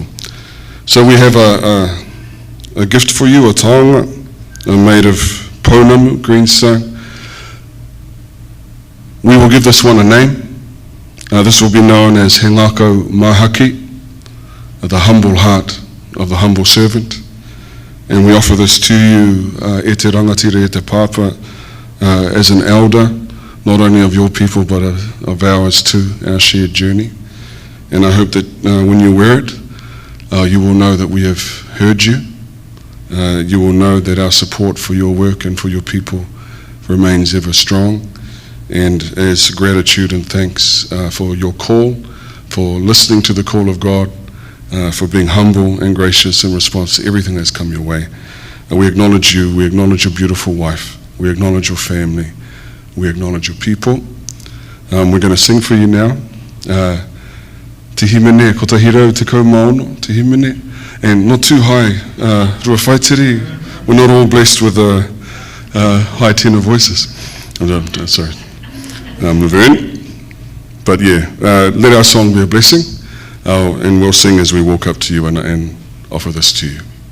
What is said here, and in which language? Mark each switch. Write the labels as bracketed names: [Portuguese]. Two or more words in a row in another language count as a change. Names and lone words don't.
[English] So we have a gift for you, a taonga made of pounamu, green stone. We will give this one a name. This will be known as He Ngākau Mahaki, the humble heart of the humble servant. And we offer this to you, [Māori] e te rangatira, e te pāpā, [English] as an elder, not only of your people, but of ours too, our shared journey. And I hope that when you wear it, you will know that we have heard you. You will know that our support for your work and for your people remains ever strong. And as gratitude and thanks for your call, for listening to the call of God, for being humble and gracious in response to everything that's come your way. We acknowledge you, we acknowledge your beautiful wife, we acknowledge your family, we acknowledge your people. We're going to sing for you now. [Māori] Te himene, ko tahirau te kau maono, te himene. [English] And not too high, [Māori] rua whaitiri. [English] We're not all blessed with high tenor voices. Sorry, Laverne. But yeah, let our song be a blessing, and we'll sing as we walk up to you and offer this to you.